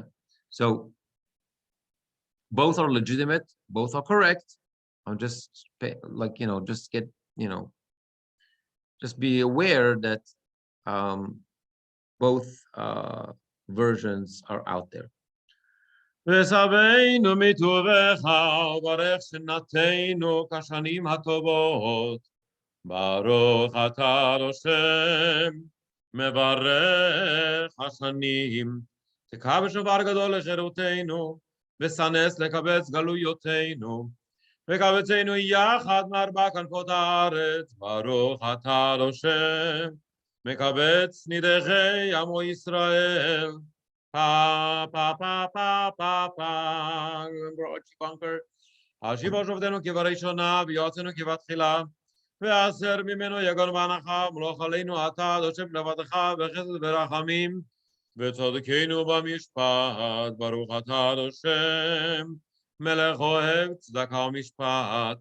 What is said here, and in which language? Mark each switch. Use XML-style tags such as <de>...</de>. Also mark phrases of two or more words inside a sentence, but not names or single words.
<en>So both are legitimate, both are correct. I'm just just get, just be aware that both versions are out there.</en> <he>ושבנו מטובך וברך שנתנו כשנים הטובות. ברוך אתה השם, מברך השנים. תקע בשופר גדול לשירותנו, וסנס לקבץ גלויותינו. וקבצנו יחד מארבע כנפות הארץ. ברוך אתה השם, מקבץ נידחי עמו ישראל. Pa pa pa pa pa pa.</he> <en>Conquer.</en> <he>השיבו שופטינו כבראשונה ויועצינו כבתחילה. והסר ממנו יגון ואנחה מלוך עלינו אתה השם לבדך בחסד ורחמים. וצדקנו במשפט. ברוך אתה השם. מלך אוהב צדקה ומשפט.</he>